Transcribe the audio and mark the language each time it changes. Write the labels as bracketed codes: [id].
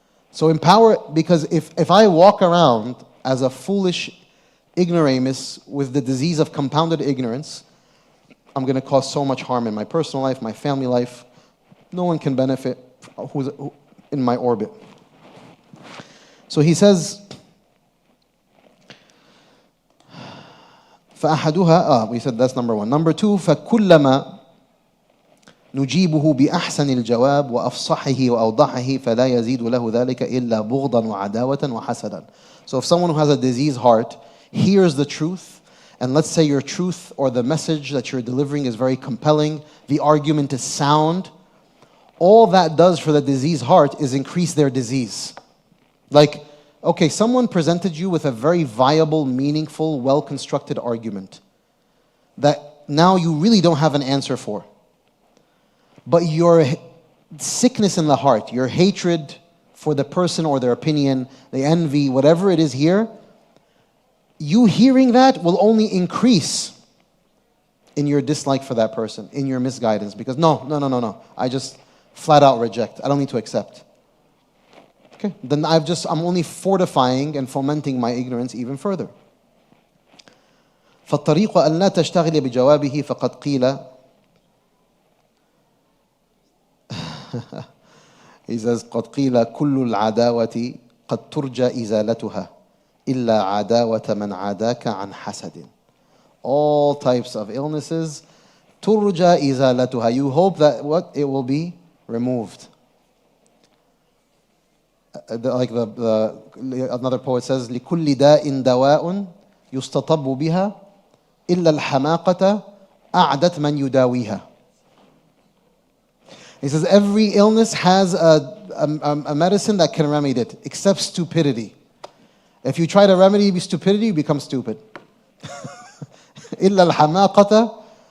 [en] So empower, because if I walk around as a foolish ignoramus with the disease of compounded ignorance, I'm going to cause so much harm in my personal life, my family life. No one can benefit who's in my orbit. So he says, [ar] فأحدها, [en] we said that's number one. Number two, [ar] فكلما نجيبه بأحسن الجواب وأفصحه وأوضحه فلا يزيد له ذلك إلا بغضا وعداوة وحسدا. [en] So if someone who has a diseased heart hears the truth, and let's say your truth or the message that you're delivering is very compelling, the argument is sound, all that does for the diseased heart is increase their disease. Okay, someone presented you with a very viable, meaningful, well-constructed argument that now you really don't have an answer for. But your sickness in the heart, your hatred for the person or their opinion, the envy, whatever it is here, you hearing that will only increase in your dislike for that person, in your misguidance. Because no. I just flat out reject. I don't need to accept. Okay, then I'm only fortifying and fomenting my ignorance even further. [ar] فالطريق أن لا تشتغل بجوابه فقد قيل. [en] He says [ar] قد قيل كل العداوة قد ترجى إزالتها إلا عداوة من عاداك عن حسد. [en] All types of illnesses [ar] ترجى إزالتها. [en] You hope that it will be removed. Another poet says [ar] لكل داء دواء يستطب بها إلا الحماقة أعدت من يداويها. [en] He says every illness has a medicine that can remedy it, except stupidity. If you try to remedy stupidity, you become stupid. [ar] إلا الحماقة.